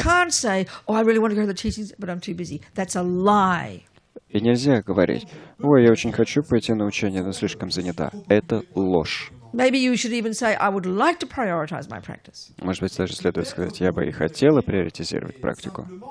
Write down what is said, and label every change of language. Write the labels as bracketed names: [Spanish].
[English] can't say, oh, I really want to go to the teachings, but I'm too busy. That's a lie. [Russian] И нельзя говорить: «Ой, я очень хочу пойти на учение, но слишком занята». Это ложь. [English] Maybe you should even say, I would like to prioritize my practice. [Russian] Может быть, даже следует сказать: «Я бы и хотела приоритизировать практику,